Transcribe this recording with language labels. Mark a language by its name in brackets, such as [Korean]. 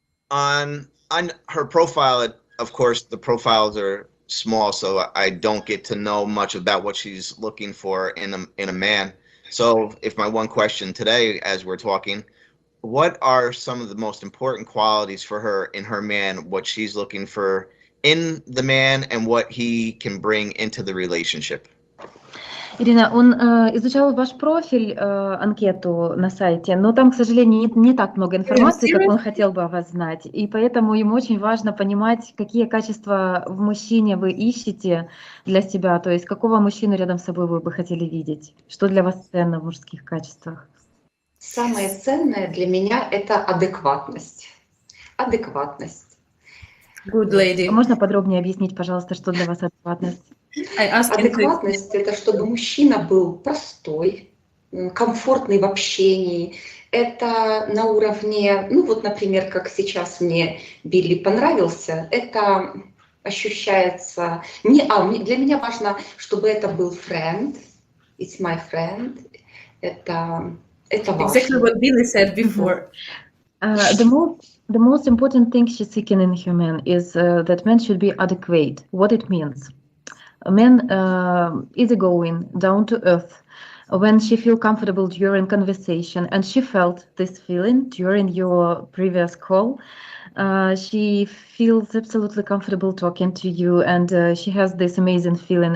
[English] On her profile, of course, the profiles are small, so I don't get to know much about what she's looking for in a man. So, if my one question today, as we're talking, what are some of the most important qualities for her in her man? What she's looking for in the man, and what he can bring into the relationship? [Russian] Ирина, он изучал ваш профиль, анкету на сайте, но там, к сожалению, не так много информации, как он хотел бы о вас знать. И поэтому ему очень важно понимать, какие качества в мужчине вы ищете для себя, то есть какого мужчину рядом с собой вы бы хотели видеть, что для вас ценно в мужских качествах. Самое ценное для меня – это адекватность. Адекватность. [English] Good lady. [Russian] Можно подробнее объяснить, пожалуйста, что для вас адекватность? Адекватность – это чтобы мужчина был простой, комфортный в общении. Это на уровне, ну вот, например, как сейчас мне Билли понравился, это ощущается… Для меня важно, чтобы это был [English] friend, it's my friend, [Russian] это важно. [English] Exactly what Billy said before. The most important thing she's seeking in human is that men should be adequate. What it means. A man easygoing, down to earth. When she feel comfortable during conversation, and she felt this feeling during your previous call, she feels absolutely comfortable talking to you, and she has this amazing feeling.